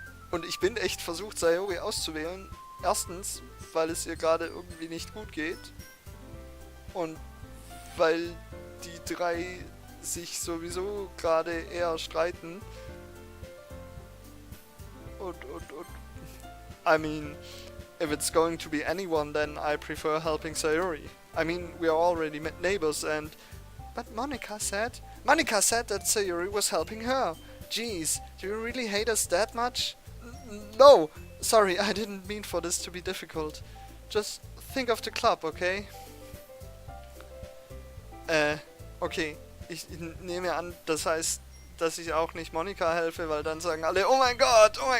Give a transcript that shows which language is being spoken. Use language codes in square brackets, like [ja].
[de] Und ich bin echt versucht, Sayori auszuwählen. Erstens, weil es ihr gerade irgendwie nicht gut geht. Und weil die drei sich sowieso gerade eher streiten. Und. [en] I mean, if it's going to be anyone, then I prefer helping Sayori. I mean, we are already neighbors and... But Monika said that Sayori was helping her. Jeez, do you really hate us that much? No! Sorry, I didn't mean for this to be difficult. Just think of the club, okay? Okay. [de] Ich nehme an, das heißt, dass ich auch nicht Monika helfe, weil dann sagen alle, oh mein Gott!